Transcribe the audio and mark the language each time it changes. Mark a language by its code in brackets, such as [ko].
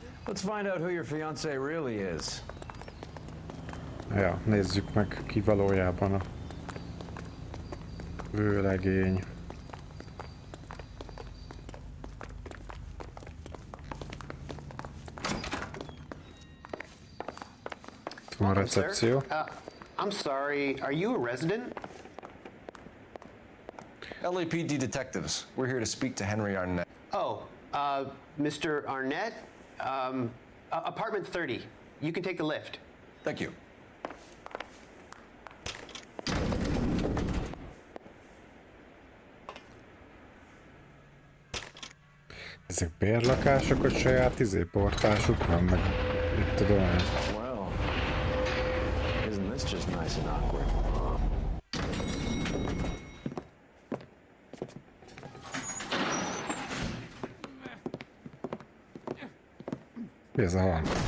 [en] Let's find out who your fiancé really is. [hu] Ja, nézzük meg, ki valójában a vőlegény. van recepció. [en] I'm sorry, are you a resident? LAPD detectives. We're here to speak to Henry Arnett. Oh, Mr. Arnett? Apartment 30. You can take the lift. Thank you. [hu] Ezek bérlakások, hogy saját portásuk van, meg mit tudom én. [en] Well, isn't this just nice and awkward? [hu] Mi ez a hang?